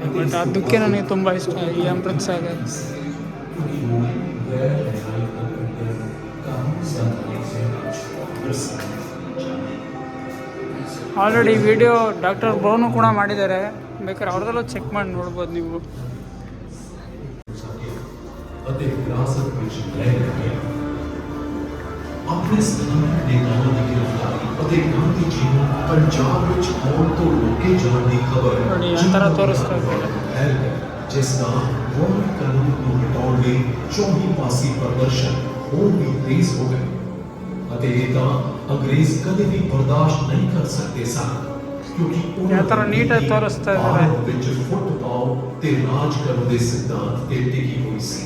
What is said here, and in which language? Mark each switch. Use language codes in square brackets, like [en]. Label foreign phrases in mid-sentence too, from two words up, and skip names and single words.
[kn] ಬಟ್ ಅದಕ್ಕೆ ನನಗೆ ತುಂಬ ಇಷ್ಟ ಈ ಅಮೃತ್ ಸಾಗರ್. [en] already video doctor [kn] ಬೋನು ಕೂಡ ಮಾಡಿದ್ದಾರೆ, ಬೇಕಾದ್ರೆ ಅವ್ರದಲ್ಲೂ ಚೆಕ್ ಮಾಡಿ ನೋಡ್ಬೋದು ನೀವು. [pa] ਆਪਣੇ ਸਥਾਨਕ ਨੇਤਾਵਾਂ ਦੀ ਗ੍ਰਿਫਤਾਰੀ ਅਤੇ ਗਾਂਧੀ ਜੀ ਨੂੰ ਪੰਜਾਬ ਵਿੱਚ ਆਉਣ ਤੋਂ ਰੋਕੇ ਜਾਣ ਦੀ ਖਬਰ ਹੈ, ਜਿਸ ਦਾ ਗੌਰਮੈਂਟ ਕਾਨੂੰਨ ਨੂੰ ਹਟਾਉਣ ਲਈ 24 ਪਾਸੀ ਪ੍ਰਦਰਸ਼ਨ ਹੋਰ ਵੀ ਤੇਜ਼ ਹੋ ਗਏ ਅਤੇ ਇਹ ਤਾਂ ਅੰਗਰੇਜ਼ ਕਦੇ ਵੀ ਬਰਦਾਸ਼ਤ ਨਹੀਂ ਕਰ ਸਕਦੇ ਸਨ, ਕਿਉਂਕਿ ਉਹਨਾਂ ਵਿੱਚ ਫੁੱਟ ਪਾਓ ਤੇ ਰਾਜ ਕਰਨ ਦੇ ਸਿਧਾਂਤ ਤੇ ਟਿਕੀ ਹੋਈ ਸੀ।